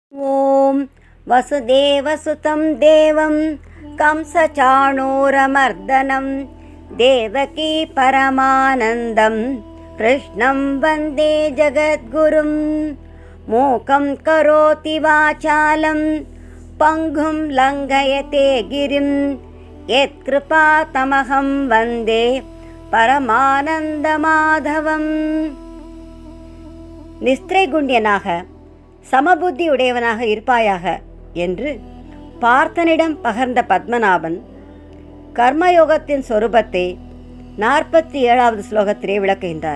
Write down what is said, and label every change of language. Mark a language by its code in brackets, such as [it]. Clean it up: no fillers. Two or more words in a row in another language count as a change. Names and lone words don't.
[sa] ॐ वसुदेवसुतं देवं कंसचाणूरमर्दनं देवकी परमानन्दं कृष्णं वन्दे जगद्गुरुं मूकं करोति वाचालं पङ्गुं लङ्घयते गिरिं यत्कृपातमहं वन्दे பரமானந்தமாதவம். [ta] நிஸ்திரைகுண்யனாக சமபுத்தி உடையவனாக இருப்பாயாக என்று பார்த்தனிடம் பகர்ந்த பத்மநாபன் கர்மயோகத்தின் சொரூபத்தை 47வது ஸ்லோகத்திலே விளக்குகின்றார்.